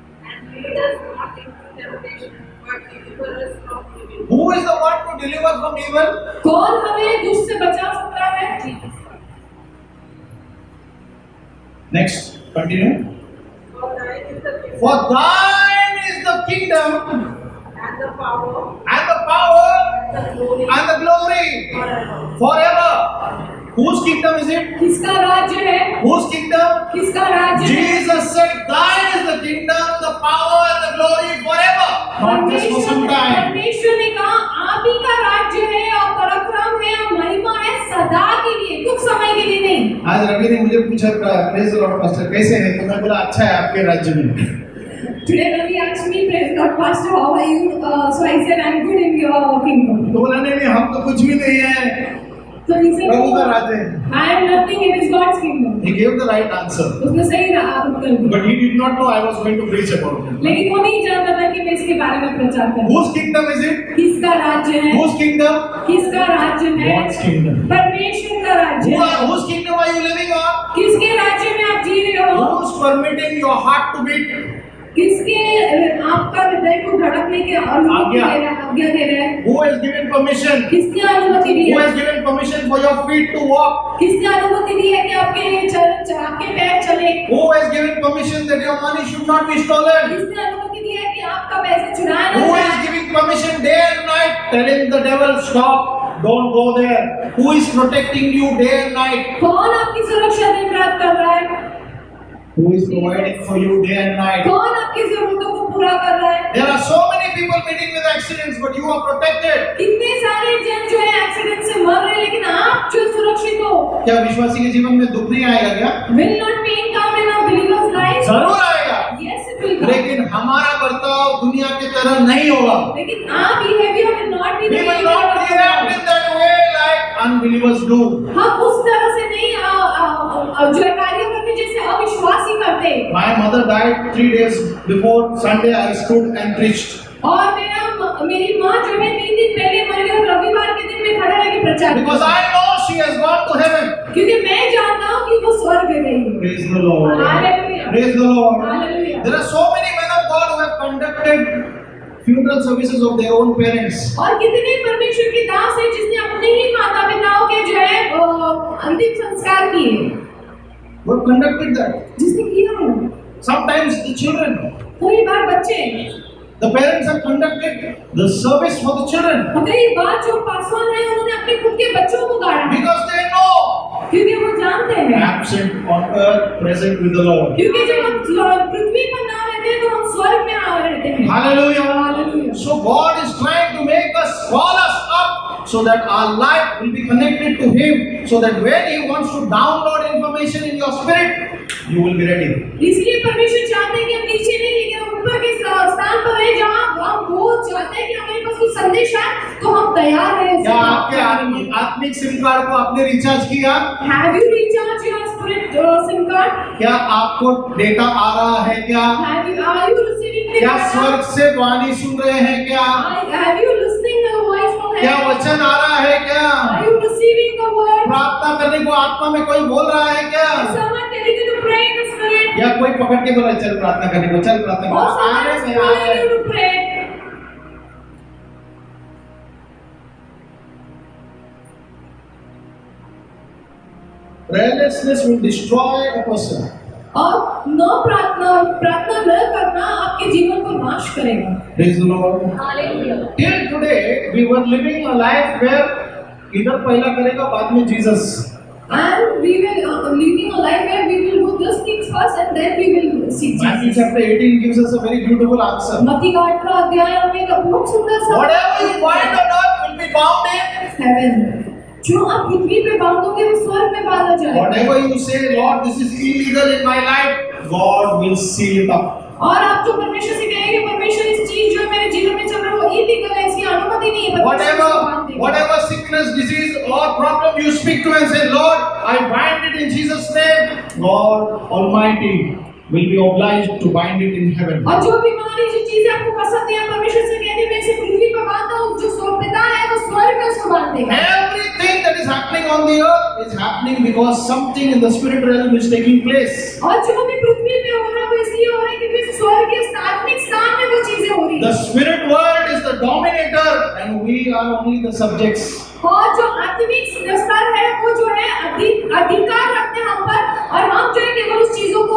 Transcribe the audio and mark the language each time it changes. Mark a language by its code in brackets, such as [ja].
[en] And lead us not into temptation, but deliver us from evil. Who is the one to deliver from evil? [hi] कौन हमें दुष्ट से बचा सकता है? [en] Next, continue. For thine is the kingdom For thine is the kingdom and the power and the power and the glory and the glory forever. forever. Whose kingdom is it? [hi] किसका राज्य है? [en] Whose kingdom? [hi] किसका राज्य है? [en] Jesus said, thine is the kingdom, the power and the glory forever. Not just for some time. [hi] परमेश्वर ने कहा आप ही का राज्य है और पराक्रम है और महिमा है सदा के लिए, कुछ समय के लिए नहीं। आज रवि ने मुझे पूछा [en] praise the lord pastor [hi] कैसे है, तो मैं बोला अच्छा है आपके राज्य में. [en] Today Ravi asked me, praise God, Pastor, how are you? So I said, I'm good in your kingdom. [hi] तो बोला नहीं हम तो कुछ भी नहीं है, [en] So he said, [hi] प्रभु का राज्य है. [en] I am nothing, it is God's kingdom. He gave the right answer, [hi] उसने सही उत्तर दिया। [en] but he did not know I was going to preach about it. [hi] लेकिन वो नहीं जानता था कि मैं इसके बारे में प्रचार करूं। [en] Whose kingdom is it? [hi] किसका राज्य है? [en] Whose kingdom? [hi] किसका राज्य है? [en] God's kingdom. [hi] परमेश्वर का राज्य है। [en] Whose kingdom are you living on? [hi] किसके राज्य में आप जी रहे हो? [en] Who's permitting your heart to beat? [hi] किसके आपका हृदय को धड़कने की अनुमति आज्ञा। दे रहा है, आज्ञा दे रहा है? [en] Who has given permission? [hi] किसने अनुमति दी [en] Who [hi] है? [en] has given permission for your feet to walk? [hi] किसने अनुमति दी है कि आपके पैर चले? [en] Who has given permission that your money should not be stolen? [hi] किसने अनुमति दी है कि आपका पैसे चुराया ना [en] Who is [hi] जाए? [en] giving permission day and night, telling the devil stop, don't go there? Who is protecting you day and night? [hi] कौन आपकी सुरक्षा दिन रात कर रहा है? [en] Who is providing for you day and night? [hi] कौन आपकी जरूरतों को पूरा कर रहा है? [en] There are so many people meeting with accidents, but you are protected. [hi] कितने सारे जन जो है एक्सीडेंट से मर रहे हैं, लेकिन आप जो सुरक्षित हो। क्या विश्वासी के जीवन में दुख नहीं आएगा क्या? [en] Will not pain come in a believer's life? [hi] जरूर आएगा. [en] Yes, it will [hi] मिलता। लेकिन हमारा बर्ताव दुनिया की तरह नहीं होगा। [en] लेकिन our behavior will not be We the will way not react in that way like unbelievers do. [hi] हम उस तरह से नहीं जो है कार्य करते जैसे अविश्वासी करते। [en] My mother died 3 days before Sunday. I stood and preached. [hi] और मेरी माँ जो है 3 दिन पहले मर गई, रविवार के दिन में खड़ा रह के प्रचार [en] Because [hi] किया। [en] I know she has gone to heaven. [hi] क्योंकि मैं जानता हूँ कि वो स्वर्ग गई। [en] Praise the Lord. Hallelujah. Praise the Lord. Hallelujah. There are so many men of God who have conducted funeral services of their own parents. [hi] और कितने परमेश्वर के दास हैं जिसने अपने ही माता पिताओं के जो है अंतिम संस्कार किए, [en] Who have conducted that. [hi] जिसने किया है। [en] Sometimes the children, [hi] कई बार बच्चे, [en] the parents have conducted the service for the children. [hi] कई बार जो पासवान है उन्होंने अपने खुद के बच्चों को गाड़ा, [en] Because they know [hi] क्योंकि वो जानते हैं [en] absent on earth, present with the Lord. [hi] क्योंकि जब हम पृथ्वी पर ना रहते हैं तो हम स्वर्ग में आ रहते हैं। [en] Hallelujah. Hallelujah. So God is trying to make us, call us up so that our life will be connected to Him, so that when He wants to download information in your spirit, you will be ready. [hi] इसलिए परमेश्वर चाहते हैं कि हम नीचे नहीं लेकिन हम ऊपर के स्थान पर रहे जहाँ हम वो चाहते हैं कि हमारे पास कुछ संदेश आए तो हम तैयार हैं। क्या आपके आत्मिक सिम कार्ड को आपने रिचार्ज किया? [en] Have you recharged your spirit SIM card? [hi] क्या आपको डेटा आ रहा है क्या? [en] Are you receiving the [hi] क्या [en] data? [hi] स्वर्ग से वाणी सुन रहे हैं क्या? [en] Have you listening the voice from [hi] क्या [en] heaven? [hi] वचन आ रहा है क्या? [en] Are you receiving the word? [hi] प्रार्थना करने को आत्मा में कोई बोल रहा है क्या? [en] Is someone telling you to pray in the spirit? [hi] या कोई पकड़ के बोला चल प्रार्थना करने को, चल प्रार्थना [en] Or [hi] करने [en] someone is [hi] को? आ [en] telling [hi] रहे [en] you to pray? Prayerlessness will destroy a person. [hi] और न प्रार्थना न करना आपके जीवन को नाश करेगा। [en] Praise the Lord. Hallelujah. Till today we were living a life where [hi] इधर पहला करेगा बाद में Jesus. [en] And we will living a life where we will do these things first and then we will seek Matthew Jesus. chapter 18 gives us a very beautiful answer. [hi] मत्ती का 18वां अध्याय हमें एक बहुत सुंदर सा [en] Whatever you bind on earth will be bound in. [hi] heaven, जो आप पृथ्वी पे बांधोगे वो स्वर्ग में बांधा जाएगा। [en] Whatever you say, Lord, this is illegal in my life, God will seal it up. [hi] और आप जो परमेश्वर से कहेंगे परमेश्वर इस चीज जो मेरे जीवन में चल रहा है वो इलीगल है, इसकी अनुमति नहीं है, परमेश्वर उसको बांध देगा। [en] Whatever sickness, disease, or problem you speak to and say, Lord, I bind it in Jesus' name, God Almighty will be obliged to bind it in heaven. [hi] और जो बीमारी जो चीजें आपको पसंद है परमेश्वर से कहते हैं मैं इसे पृथ्वी पर बांधता हूँ, जो पिता है वो स्वर्ग में उसको बांध देगा। [en] Everything that is happening on the earth is happening because something in the spirit realm is taking place. [hi] और जो भी पृथ्वी पे हो रहा है वो इसलिए हो रहा है क्योंकि स्वर्ग के आत्मिक स्थान में वो चीजें हो रही [en] The [hi] हैं। [en] spirit world is the dominator and we are only the subjects. [hi] और जो आत्मिक स्तर है वो जो है अधिकार रखते हैं हम पर और हम जो है केवल उस चीजों को